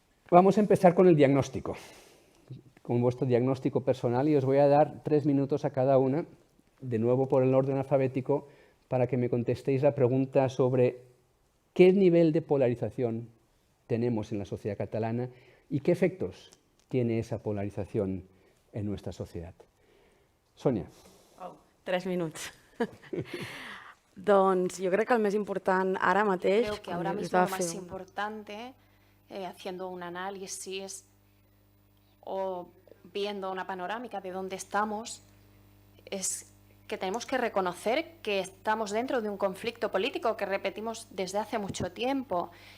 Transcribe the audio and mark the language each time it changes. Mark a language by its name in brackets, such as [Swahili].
[Spanish] Vamos a empezar con el diagnóstico, con vuestro diagnóstico personal, y os voy a dar 3 minutos a cada una, de nuevo por el orden alfabético, para que me contestéis la pregunta sobre qué nivel de polarización tenemos en la sociedad catalana y qué efectos tiene esa polarización en nuestra sociedad. Sonia. [Catalan] 3 minuts. Doncs jo crec que el més important ara mateix... [Spanish] Creo que ahora mismo lo más importante, haciendo un análisis o viendo una panorámica de dónde estamos, es que tenemos que reconocer que estamos dentro de un conflicto político que repetimos desde hace mucho tiempo.